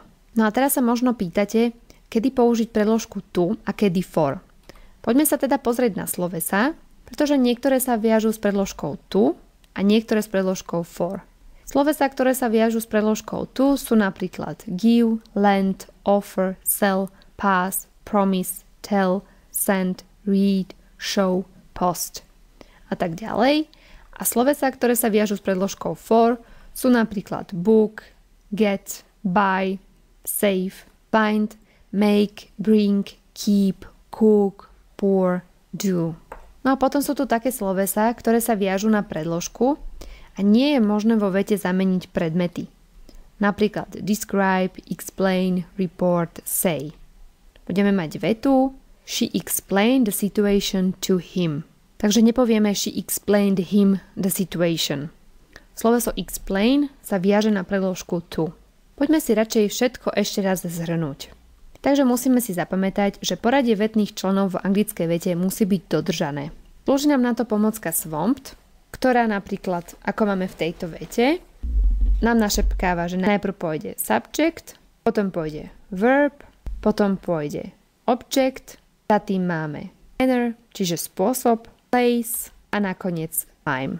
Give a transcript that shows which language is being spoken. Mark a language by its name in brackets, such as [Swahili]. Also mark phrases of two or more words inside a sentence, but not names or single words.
[Slovak] No a teraz sa možno pýtate, kedy použiť predložku to a kedy for. Poďme sa teda pozrieť na slovesá, pretože niektoré sa viažú s predložkou to a niektoré s predložkou for. Slovesá, ktoré sa viažú s predložkou to sú napríklad [English] give, lend, offer, sell, pass, promise, tell, send, read, show, post [Slovak] a tak ďalej. A slovesá, ktoré sa viažú s predložkou for sú napríklad [English] book, get, buy, save, find, make, bring, keep, cook, pour, do. [Slovak] No a potom sú tu také slovesá, ktoré sa viažú na predložku a nie je možné vo vete zameniť predmety. Napríklad [English] describe, explain, report, say. [Slovak] Budeme mať vetu [English] she explained the situation to him. [Slovak] Takže nepovieme [English] she explained him the situation. [Slovak] Sloveso explain sa viaže na predložku to. Poďme si radšej všetko ešte raz zhrnúť. Takže musíme si zapamätať, že poradie vetných členov v anglickej vete musí byť dodržané. Slúži nám na to pomocka swamped, ktorá napríklad, ako máme v tejto vete, nám našepkáva, že najprv pôjde subject, potom pôjde verb, potom pôjde object, za tým máme manner, čiže spôsob, place a nakoniec time.